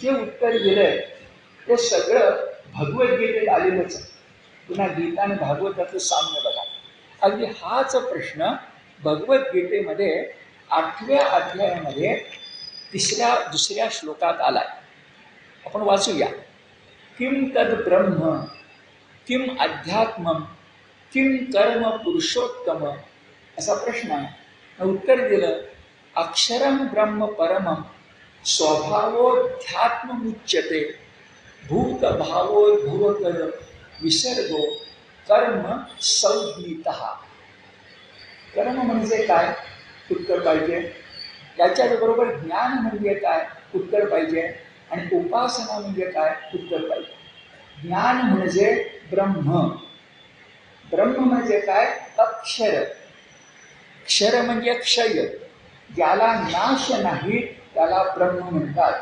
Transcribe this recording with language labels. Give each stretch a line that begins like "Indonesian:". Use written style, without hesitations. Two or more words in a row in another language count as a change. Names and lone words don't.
Marathi: जे उत्तर दिलंय ते सगळं भगवद्गीतेत आलेलंच आहे. पुन्हा गीता आणि भागवताचं साम्य बघा. अगदी हाच प्रश्न भगवद्गीतेमध्ये 8व्या अध्यायामध्ये 2ऱ्या श्लोकात आलाय. आपण वाचूया.
Sanskrit: किम तद ब्रह्म, किम अध्यात्मम, किम कर्म पुरुषोत्तम,
Marathi: असा प्रश्न आहे. उत्तर दिलं
Sanskrit: अक्षरम ब्रह्म परमम स्वभावोध्यात्मुच्यते भूतभावोद्भवकर विसर्गो कर्म संज्ञितः.
Marathi: कर्म म्हणजे काय? उत्तर पाहिजे. त्याच्याबरोबर ज्ञान म्हणजे काय? उत्तर पाहिजे. आणि उपासना म्हणजे काय? उत्तर पाहिजे. ज्ञान म्हणजे ब्रह्म, ब्रह्म म्हणजे काय? अक्षर, क्षर म्हणजे क्षय, ज्याला नाश नाही त्याला ब्रह्म म्हणतात.